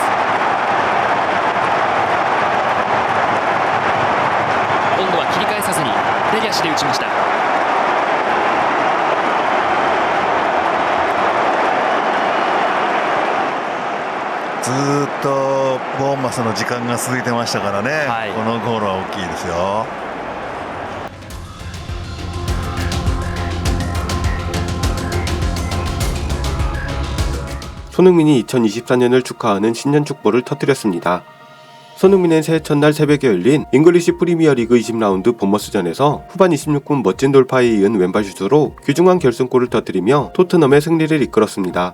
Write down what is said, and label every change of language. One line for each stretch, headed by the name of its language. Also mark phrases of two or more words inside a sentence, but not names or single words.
Japanese: 今度は切り返さずに左足で打ちました。ずっとボーンマスの時間が続いてましたからね、はい、このゴールは大きいですよ。
Korean: 손흥민이 2024년을 축하하는 신년 축보를 터뜨렸습니다. 손흥민의 새해 첫날 새벽에 열린 잉글리시 프리미어리그 20라운드 본머스전에서 후반 26분 멋진 돌파에 이은 왼발 슛으로 귀중한 결승골을 터뜨리며 토트넘의 승리를 이끌었습니다.